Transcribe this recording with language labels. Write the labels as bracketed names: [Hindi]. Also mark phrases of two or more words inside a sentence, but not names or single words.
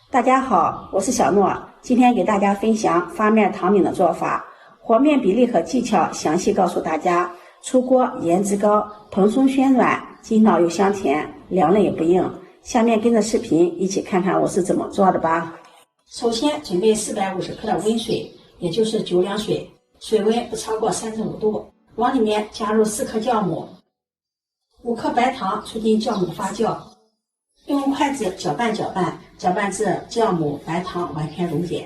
[Chinese] 大家好，我是小諾，今天給大家分享發面糖餅的做法，和面比例和技巧詳細告訴大家。出鍋顏值高，蓬鬆暄軟，筋道又香甜，涼了也不硬。下面跟着視頻一起看看我是怎麼做的吧。首先準備450克的溫水，也就是9兩水，水溫不超過35度，往裡面加入4克酵母，5克白糖促進酵母發酵，用筷子攪拌搅拌，攪拌至酵母、白糖完全溶解。